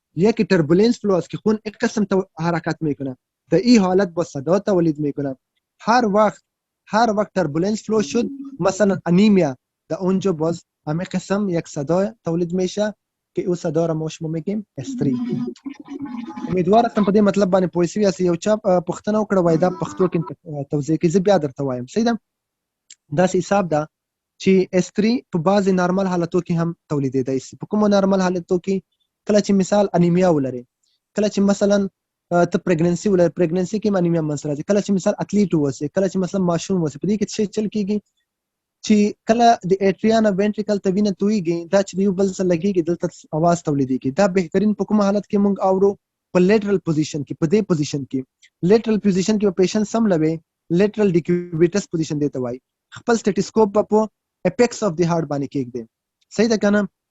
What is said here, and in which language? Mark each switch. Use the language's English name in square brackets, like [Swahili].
[Persian] یکی تربولنس فلو است که خون یک قسم حرکت میکنه، در این حالت با صدا تولید میکنه. هر وقت تربولنس فلو شد مثلا انیمیا، در اونجا باز همه قسم یک صدا تولید میشه که او صدا را ما شما میگیم S3. [Pashto] امیدوار هستم په دې مطلب باندې پوه شوي یاست. یو چا پوښتنه وکړه وایي دا پښتو کې توضیح کوي، زه بیا درته وایم. صحیح ده؟ داسې حساب ده چې S3 په بعضې نارمل حالتو کې هم تولیدېدی شي. په کومو نارمل حالتو کې؟ کله چې مثال انیمیا ولري، کله چې مثلا ته پریګننسي ولر پریګننسي کې انیمیا منځ راځي کله چې مثال اتلیټ ووسي کله چې مثلا ماشوم ووسي په دې کې څه چل کیږي چې کله د اټریا نه وینټریکل ته وینه تویږي دا چې یو بل سره لګیږي دلته आवाज تولیدېږي دا بهترین په کوم حالت کې مونږ اورو په لیټرل پوزیشن کې په دې پوزیشن کې لیټرل پوزیشن کې پیشنټ سم لوي لیټرل ډیکوبیټس پوزیشن دی ته وایي خپل سټیټوسکوپ په اپیکس اف دی هارت باندې کېږدي صحیح ده کنه